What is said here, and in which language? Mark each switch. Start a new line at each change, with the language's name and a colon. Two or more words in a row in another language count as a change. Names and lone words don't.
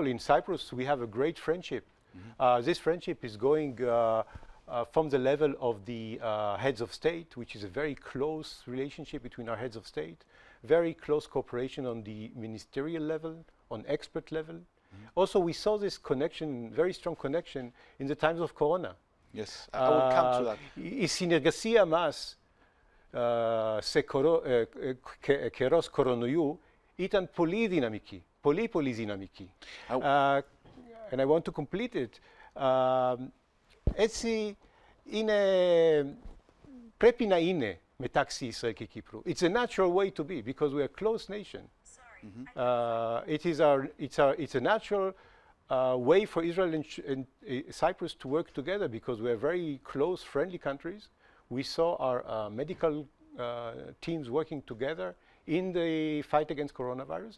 English: In Cyprus, we have a great friendship. This friendship is going from the level of the heads of state, which is a very close relationship between our heads of state, very close cooperation on the ministerial level, on expert level. Also, we saw this connection, very strong connection, in the times of Corona. Yes, I will come to that.
Greek: Η συνεργασία μας σε καιρός κορονοϊού ήταν πολύ δυναμική, πολύ δυναμική.
English: And I want to complete it.
Greek: Έτσι πρέπει να είναι μεταξύ Ισραήλ και Κύπρου.
English: It's a natural way to be because we are a close nation. It's a natural way for Israel and Cyprus to work together because we are very close, friendly countries. We saw our medical teams working together in the fight against coronavirus.